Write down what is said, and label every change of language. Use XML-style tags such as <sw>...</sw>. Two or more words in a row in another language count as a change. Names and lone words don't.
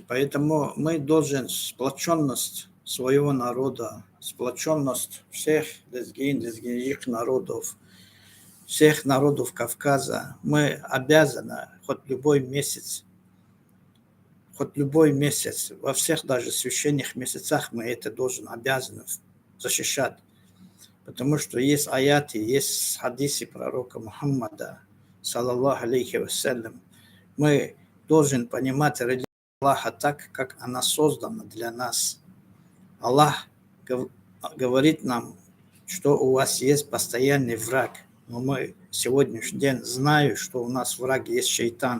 <ru>Поэтому мы должны сплоченность своего народа, сплоченность всех лезгинских народов, всех народов Кавказа. Мы обязаны хоть любой месяц, во всех даже священных месяцах мы это обязаны защищать. Потому что есть аяты, есть хадисы пророка Мухаммада,</ru> <ar>صلى الله عليه وسلم.</ar> <ru>Мы должны понимать религию Аллаха так, как она создана для нас. Аллах говорит нам, что у вас есть постоянный враг. Но мы сегодняшний день знаем, что у нас враг есть шайтан.</ru>